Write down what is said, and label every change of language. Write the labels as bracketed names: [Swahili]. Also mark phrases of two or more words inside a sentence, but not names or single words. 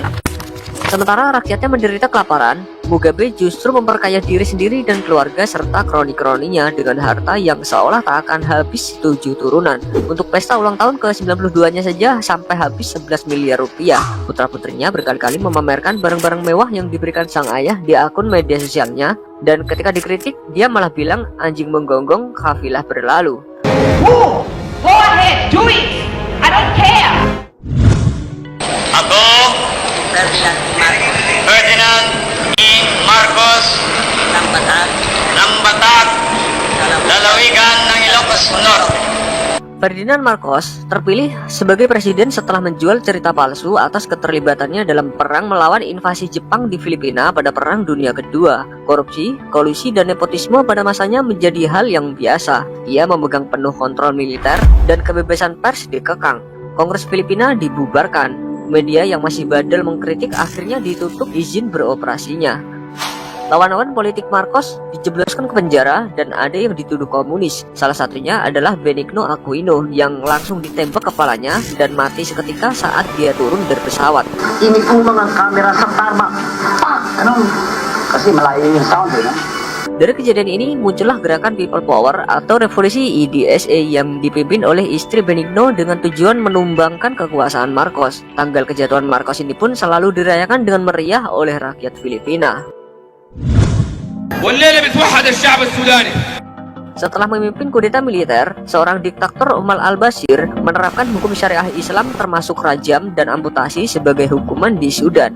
[Indonesian] Sementara rakyatnya menderita kelaparan, Mugabe justru memperkaya diri sendiri dan keluarga serta kroni-kroninya dengan harta yang seolah tak akan habis 7 turunan. Untuk pesta ulang tahun ke-92-nya saja sampai habis 11 miliar rupiah. Putra-putrinya berkali-kali memamerkan barang-barang mewah yang diberikan sang ayah di akun media sosialnya, dan ketika dikritik, dia malah bilang anjing menggonggong kafilah berlalu. [English] Go ahead, do it. I don't care. [Filipino] Ako, Ferdinand E. Marcos ng Batak, lalawigan ng Ilocos Norte. [Indonesian] Ferdinand Marcos terpilih sebagai presiden setelah menjual cerita palsu atas keterlibatannya dalam perang melawan invasi Jepang di Filipina pada Perang Dunia Kedua. Korupsi, kolusi, dan nepotisme pada masanya menjadi hal yang biasa. Ia memegang penuh kontrol militer dan kebebasan pers dikekang. Kongres Filipina dibubarkan. Media yang masih bandel mengkritik akhirnya ditutup izin beroperasinya. Lawan-lawan politik Marcos dijebloskan ke penjara dan ada yang dituduh komunis. Salah satunya adalah Benigno Aquino yang langsung ditembak kepalanya dan mati seketika saat dia turun dari pesawat. [Filipino] Ini po mga kamera sa tarmac. Kasi malayo yung sound, no? [Indonesian] Dari kejadian ini muncullah gerakan People Power atau revolusi IDSA yang dipimpin oleh istri Benigno dengan tujuan menumbangkan kekuasaan Marcos. Tanggal kejatuhan Marcos ini pun selalu dirayakan dengan meriah oleh rakyat Filipina. Setelah memimpin kudeta militer, seorang diktator Umar al-Bashir menerapkan hukum syariah Islam termasuk rajam dan amputasi sebagai hukuman di Sudan.